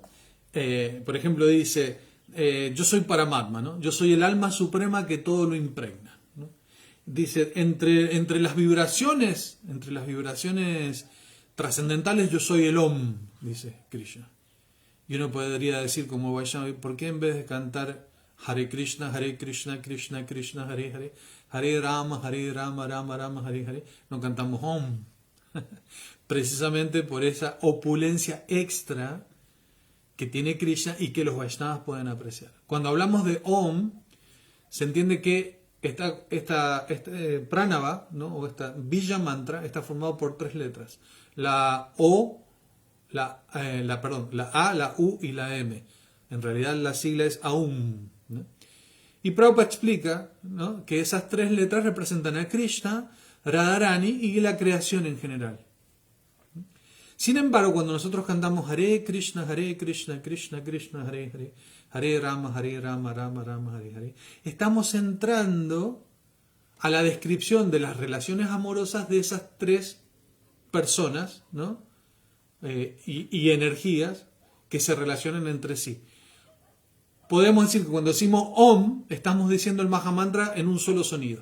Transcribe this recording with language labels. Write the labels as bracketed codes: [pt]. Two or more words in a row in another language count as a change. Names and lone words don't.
[es] Por ejemplo dice, yo soy Paramatma, ¿no? Yo soy el alma suprema que todo lo impregna, ¿no? Dice, entre las vibraciones trascendentales, yo soy el Om, dice Krishna. Y uno podría decir como Vaishnava, ¿por qué en vez de cantar [sa] हरे कृष्ण, कृष्ण, कृष्ण, हरे हरे, हरे राम, राम राम, हरे हरे, [es] no cantamos Om? Precisamente por esa opulencia extra que tiene Krishna y que los Vaishnavas pueden apreciar. Cuando hablamos de Om, se entiende que este pranava, ¿no?, o esta [sa] Bija mantra [es] está formado por 3 letras. La O, la A, la U y la M. En realidad la sigla es Aum, ¿no? Y Prabhupada explica, ¿no?, que esas 3 letras representan a Krishna, Radharani y la creación en general. Sin embargo, cuando nosotros cantamos [sa] हरे कृष्ण, कृष्ण कृष्ण, हरे हरे, हरे राम, राम राम, हरे हरे, [es] estamos entrando a la descripción de las relaciones amorosas de esas 3 personas, ¿no?, y energías que se relacionan entre sí. Podemos decir que cuando decimos Om, estamos diciendo el Mahamantra en un solo sonido.